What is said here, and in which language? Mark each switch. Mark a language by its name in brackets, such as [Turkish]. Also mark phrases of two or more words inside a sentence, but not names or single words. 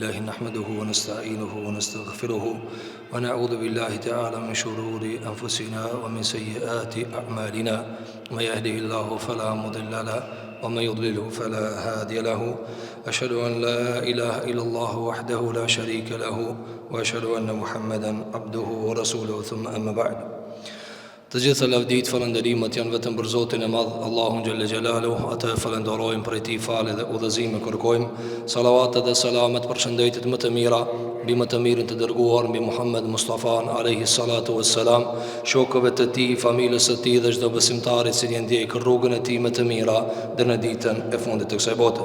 [Arabic] نحمده ونستعينه ونستغفره ونعوذ بالله تعالى من شرور أنفسنا ومن سيئات أعمالنا من يهده الله فلا مضل له ومن يضلله فلا هادي له أشهد أن لا إله إلا الله وحده لا شريك له وأشهد أن محمدا عبده ورسوله ثم أما بعد. [Albanian] Të gjitha lavdit, falënderimet janë vetëm për Zotin e Madh, Allahun [Arabic] جل جلاله. [Albanian] Atë falenderojmë, prej tij falë dhe udhëzim kërkojmë. Salavatet dhe selamet për shëndetjet më të mira mbi më të mirën të dërguar, mbi Muhammed Mustafa [Arabic] عليه الصلاة والسلام, [Albanian] shokëve të tij, familjes së tij dhe çdo besimtari që ndjek rrugën e tij më të mira deri në ditën e fundit të kësaj bote.